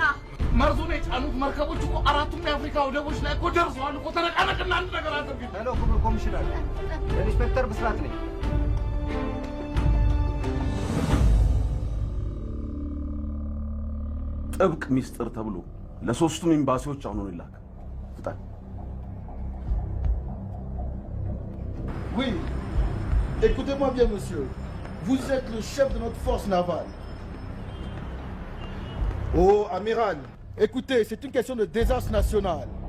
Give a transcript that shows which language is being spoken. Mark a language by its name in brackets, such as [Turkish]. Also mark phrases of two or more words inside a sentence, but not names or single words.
[Amharic] መርዙን የጫኑት መርከቦች እኮ አራቱም የአፍሪካ ወደቦች ላይ እኮ ደርሰዋል እኮ። ተነቃነቅና አንድ ነገር አድርግ። ሄሎ ክቡር ኮሚሽነር፣ ኢንስፔክተር ብስራት ነኝ። ጥብቅ ሚስጥር ተብሎ ለሶስቱም ኤምባሲዎች አሁን ነው ይላክ። ፍጣን [French] Oui, écoutez-moi bien, monsieur. Vous êtes le chef de notre force navale. Oh, amiral, écoutez, c'est une question de désastre national.